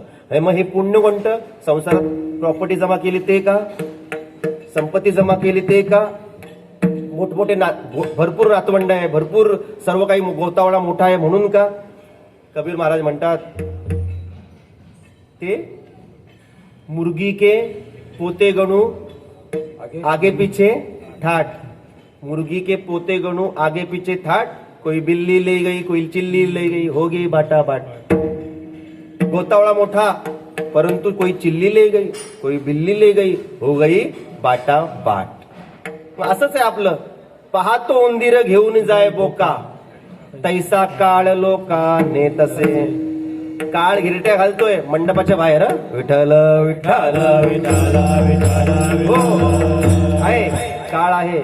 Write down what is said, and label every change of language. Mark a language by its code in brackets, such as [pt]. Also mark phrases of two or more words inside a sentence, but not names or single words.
[mr] आणि मग हे पुण्य कोणतं? संसारात प्रॉपर्टी जमा केली ते का? संपत्ती जमा केली ते का? मोठमोठे भरपूर नातवंड आहे, भरपूर सर्व काही गोतावळा मोठा आहे म्हणून का? कबीर महाराज म्हणतात ते [hi] मुर्गी के पोते गणू आगे पीछे ठाट, मुर्गी के पोते गणू आगे पीछे ठाट, कोई बिल्ली ले गई कोई चिल्ली ले गई हो गई बाटा बाट. [mr] गोतावळा मोठा परंतु [hi] कोई चिल्ली ले गई कोई बिल्ली ले गई हो गई बाटा बाट. [mr] असंच आहे आपलं. पाहतो उंदीर घेऊन जाय बोका, तैसा काळ लोकाने तसे. काळ गिरट्या घालतोय मंडपाच्या बाहेर. विठ्ठल विठ्ठल विठ्ठल विठ्ठल हो आहे, काळ आहे.